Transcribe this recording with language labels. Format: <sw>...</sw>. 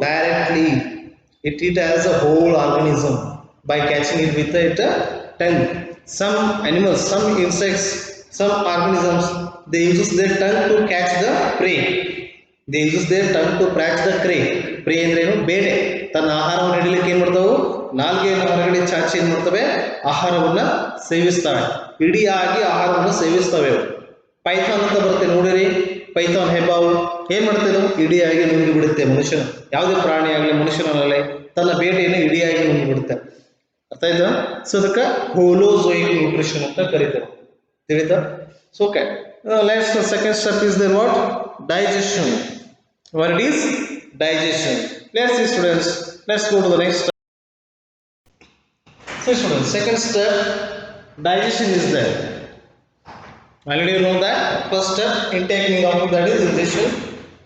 <en>Directly. It as a whole organism by catching it with its tongue. Some animals, some insects, some organisms, they use their tongue to catch the prey. They use their tongue to catch the prey.</en> <kn>Prey ಅಂದ್ರೆ ಏನು? ಬೇಟೆ. ತನ್ನ ಆಹಾರವನ್ನು ಹಿಡಿಲಿಕ್ಕೆ ಏನ್ ಮಾಡ್ತಾವು? ನಾಲ್ಗೆಯನ್ನು ಹೊರಗಡೆ ಚಾಚಿ ಏನ್ ಮಾಡ್ತವೆ? ಆಹಾರವನ್ನ ಸೇವಿಸ್ತವೆ. ಇಡಿಯಾಗಿ ಆಹಾರವನ್ನು ಸೇವಿಸ್ತವೆ. ಪೈಥಾನ್ ಅಂತ ಬರುತ್ತೆ ನೋಡಿರಿ. ಪೈಥಾನ್ ಹೆಬ್ಬಾವು ಏನ್ ಮಾಡ್ತೇವೆ? ಇಡಿಯಾಗಿ ನುಂಗಿ ಬಿಡುತ್ತೆ ಮನುಷ್ಯನ. ಯಾವುದೇ ಪ್ರಾಣಿ ಆಗಲಿ ಮನುಷ್ಯನಲ್ಲೇ ತನ್ನ ಬೇಟೆಯನ್ನು ಇಡಿಯಾಗಿ ನುಂಗಿ ಬಿಡುತ್ತೆ. ಅರ್ಥ ಆಯ್ತಾ? ಸೊ ಅದಕ್ಕೆ ಹೋಲೋಜೋಯಿಕ್ ನ್ಯೂಟ್ರಿಷನ್ ಅಂತ ಕರೀತಾರೆ. ತಿಳಿತಾ? So okay.</kn> <en>Next, the second step is the what? Digestion. What it is? Digestion. Let's see students. Let's go to the next step. So students, second step, digestion is there. Already you know that. First step, intaking of food, that is ingestion.</en>